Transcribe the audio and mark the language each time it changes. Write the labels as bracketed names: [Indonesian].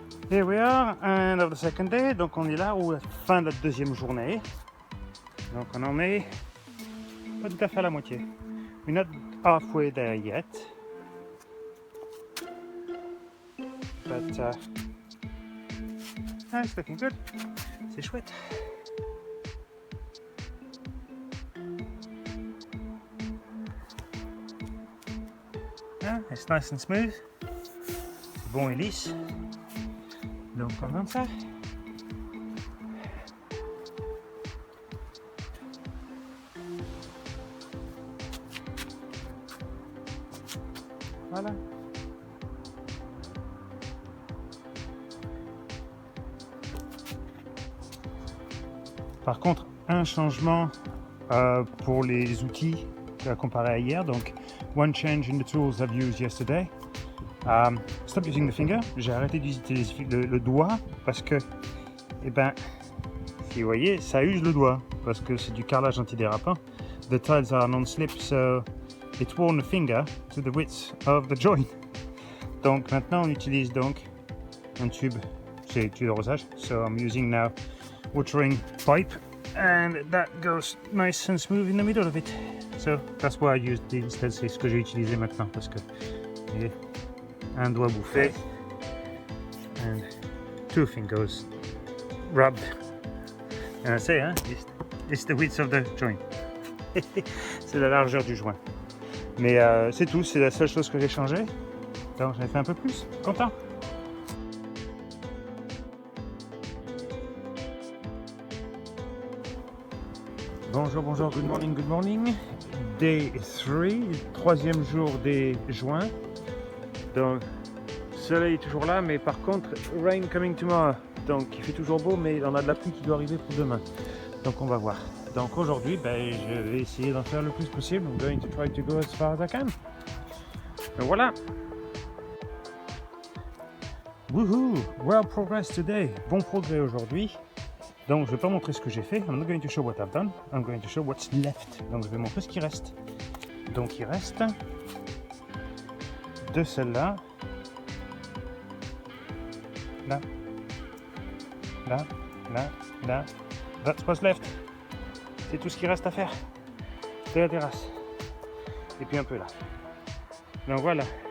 [English] Here we are, end of the second day, [French] donc on est là où la fin de la deuxième journée. Donc on en est pas tout à fait à la moitié. [English] We're not halfway there yet. But it's looking good. [French] C'est chouette. [English] It's nice and smooth. [French] C'est bon et lisse. Donc comme ça. Voilà. Par contre, un changement pour les outils comparé à hier. [English] Donc, one change in the tools I've used yesterday. Stop using the finger. [French] J'ai arrêté d'utiliser le doigt parce que, eh ben, si vous voyez, ça use le doigt parce que c'est du carrelage antidérapant. [English] The tiles are non-slip, so it worn the finger to the width of the joint. [French] Donc maintenant, on utilise donc un tube, c'est le tube de rosage. [English] So I'm using now watering pipe, and that goes nice and smooth in the middle of it. So that's why I used the instead. [French] C'est ce que j'ai utilisé maintenant parce que voyez, un doigt bouffé [English] and 2 fingers rubbed, and I say, it's the width of the joint. [French] C'est la largeur du joint. Mais c'est tout, c'est la seule chose que j'ai changé. Donc j'en ai fait un peu plus. Content. Bonjour, bonjour, [English] good morning, good morning. Day 3, [French] troisième jour des joints. Donc, le soleil est toujours là, mais par contre, [English] rain coming tomorrow. [French] Donc, il fait toujours beau, mais on a de la pluie qui doit arriver pour demain. Donc, on va voir. Donc, aujourd'hui, je vais essayer d'en faire le plus possible. [English] I'm going to try to go as far as I can. [French] Donc, voilà. [English] Woohoo! Well progress today. [French] Bon progrès aujourd'hui. Donc, je ne vais pas montrer ce que j'ai fait. [English] I'm not going to show what I've done. I'm going to show what's left. [French] Donc, je vais montrer ce qui reste. Donc, il reste de celle-là. là, là, là, là. [English] That's what's left. [French] C'est tout ce qui reste à faire de la terrasse. Et puis un peu là. Donc voilà.